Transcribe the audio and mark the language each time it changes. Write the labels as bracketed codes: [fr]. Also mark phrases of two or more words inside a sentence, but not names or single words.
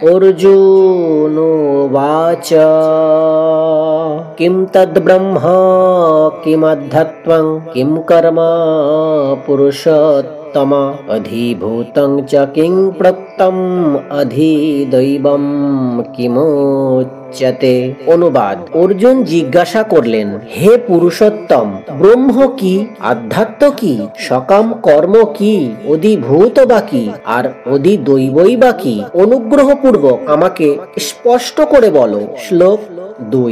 [sa] अर्जुनोवाच किं तद्ब्रह्म किमध्यात्मं किं कर्म पुरुषोत्तम अधिभूतं च किं प्रोक्तम् अधिदैवं किमुच्यते। [bn] অনুবাদ। অর্জুন জিজ্ঞাসা করলেন, হে পুরুষোত্তম, ব্রহ্ম কি, আধ্যাত্ম কি, সকাম কর্ম কি, অধিভূত বা কি, আর অধিদৈবই বা কি? অনুগ্রহপূর্বক আমাকে স্পষ্ট করে বলো। শ্লোক 2।